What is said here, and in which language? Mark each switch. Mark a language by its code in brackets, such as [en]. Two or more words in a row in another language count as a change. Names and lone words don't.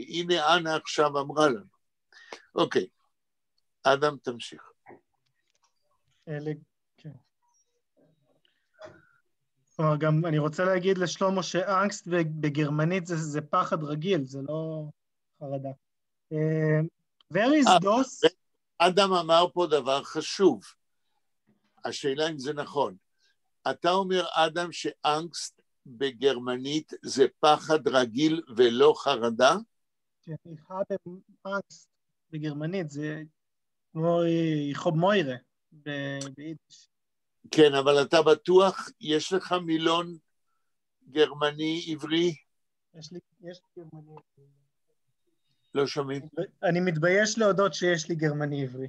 [he] הנה אנה עכשיו אמרה לנו. אוקיי, אדם תמשיך. כן. כלומר, גם אני רוצה להגיד לשלמה שאנגסט בגרמנית זה פחד רגיל, זה לא חרדה. [en] Where is DOS? [he] אדם אמר פה דבר חשוב. השאלה אם זה נכון. אתה אומר, אדם, שאנגסט בגרמנית זה פחד רגיל ולא חרדה? כן, [de] ich habe Angst [he] בגרמנית, זה כמו יחוב מוירה ביידיש. כן, אבל אתה בטוח, יש לך מילון גרמני עברי? יש לי גרמני עברי. לא שומעים? אני מתבייש להודות שיש לי גרמני עברי.